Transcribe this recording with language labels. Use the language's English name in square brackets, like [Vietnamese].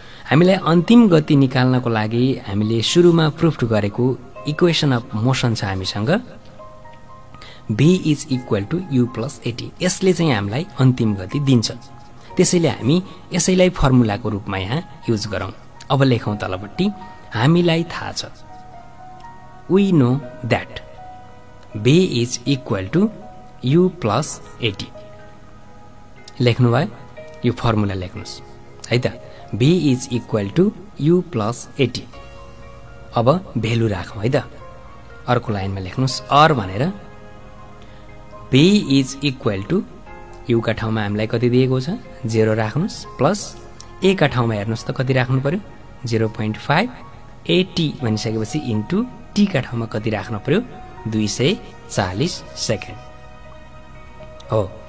[Nepali] हामीलाई अन्तिम गति निकाल्नको लागि हामीले सुरुमा प्रुफ गरेको इक्वेसन अफ मोसन छ हामीसँग v is equal to u plus at यसले चाहिँ हामीलाई अन्तिम गति दिन्छ त्यसैले हामी यसैलाई फर्मुलाको रूपमा यहाँ युज गरौं। अब लेखौं तलपट्टि हामीलाई थाहा छ [English] we know that v is equal to u plus at [Nepali] लेख्नु भयो यो फर्मुला लेख्नुस् है त [English] v is equal to u plus at। [Nepali] अब भेल्यु राखौं है त अर्को लाइनमा लेख्नुस् r भनेर v is equal to u का ठाउँमा हामीलाई कति दिएको छ 0 राख्नुस् प्लस a का ठाउँमा हेर्नुस् त कति राख्नु पर्यो 0.5 at भनिसकेपछि इन्टु t का ठाउँमा कति राख्नु पर्यो 240 सेकेन्ड हो।